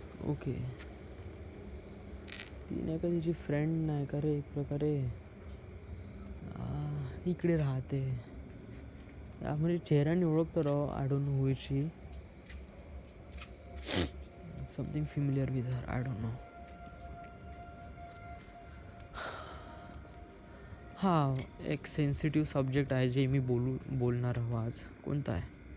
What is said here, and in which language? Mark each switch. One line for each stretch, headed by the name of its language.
Marathi: Okay, ती नाही का तिची फ्रेंड नाही का रे, एक प्रकारे इकडे राहते. म्हणजे चेहऱ्याने ओळखतो राव.
English: I don't know who is she. Something familiar with her, I don't know.
Marathi: हा एक सेन्सिटिव्ह सब्जेक्ट आहे जे मी बोलणार आहो आज. कोणता आहे?